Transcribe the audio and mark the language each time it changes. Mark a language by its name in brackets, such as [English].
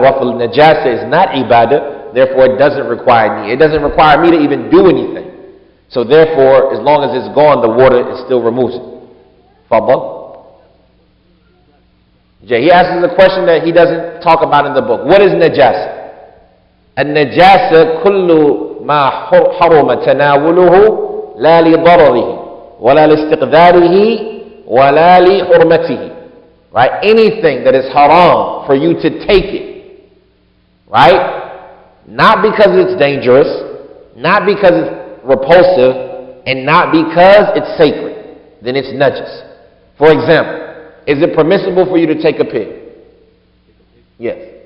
[English] Raful najasa is not ibadah, therefore it doesn't require niyyah. It doesn't require me to even do anything. So therefore, as long as it's gone, the water it still removes it. Fadal. Jay, he asks a question that he doesn't talk about in the book. What is najasa? [Arabic] النجاسة كل ما حرم تناوله لا لضرره ولا لاستقذاره ولا لحرمته. [English] Right? Anything that is haram for you to take it. Right? Not because it's dangerous, not because it's repulsive, and not because it's sacred. Then it's najas. For example, is it permissible for you to take a pig? Yes.